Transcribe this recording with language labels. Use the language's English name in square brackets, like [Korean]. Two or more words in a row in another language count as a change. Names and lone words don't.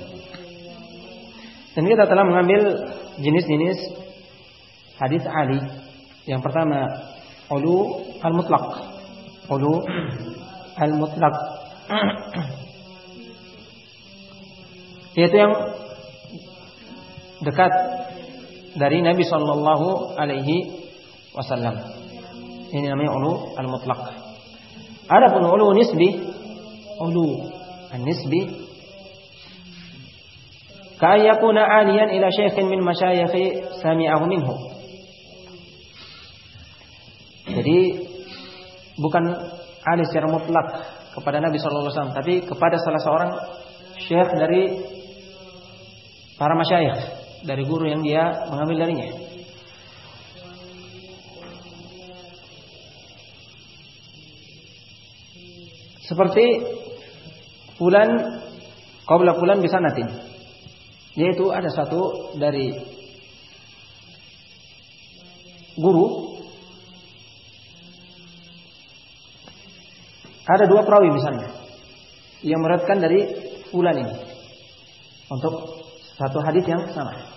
[Indonesian] Dan kita telah mengambil jenis-jenis hadis ali. Yang pertama, [Arabic] العلو المطلق. العلو المطلق, [Indonesian] yaitu yang dekat dari Nabi [Arabic] صلى الله عليه وسلم. [Indonesian] Ini namanya [Arabic] العلو المطلق. Adapun العلو النسبي العلو النسبي كأن يكون عاليا إلى شيخ من مشايخه سمعه منه. [Indonesian] Jadi bukan ali secara mutlak kepada Nabi [Arabic] صلى الله عليه وسلم, [Indonesian] tapi kepada salah seorang syekh dari para masyayikh, dari guru yang dia mengambil darinya. Seperti [Arabic] فلان قبل فلان بسنة, [Indonesian] yaitu ada satu dari guru, ada 2 perawi misalnya yang meriwayatkan dari fulan ini untuk satu hadis yang sama.